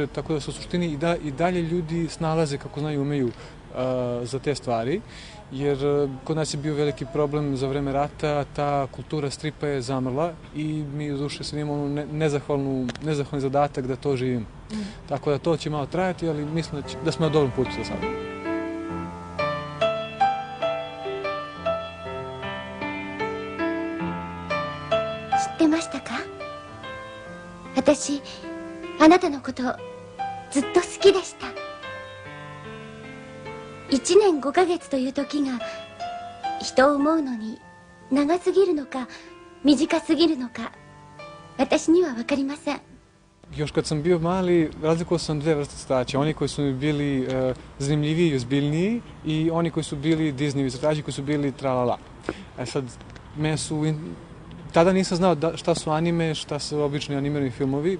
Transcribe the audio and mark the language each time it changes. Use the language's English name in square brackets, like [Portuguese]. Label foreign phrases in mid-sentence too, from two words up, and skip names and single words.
[Serbian] Tako da su u suštini i dalje ljudi snalaze kako znaju i umeju za te stvari. Jer kod nas je bio veliki problem za vreme rata, ta kultura stripa je zamrla i mi u duše sad imamo nezahvalni zadatak da to živimo. Tako da to će malo trajati, ali mislim da smo na dobrom putu za sada. [Japanese] 知ってましたか？私、あなたのことずっと好きでした。1年5ヶ月という時が人を思うのに長すぎるのか短すぎるのか私には分かりません。 [Serbian] Još kad sam bio mali, razlikovao sam dve vrste crtača. Oni koji su mi bili zanimljiviji i ozbiljniji i oni koji su bili Disneyevi crtači, koji su bili tralala. Sad, tada nisam znao šta su anime, šta su obični animirani filmovi.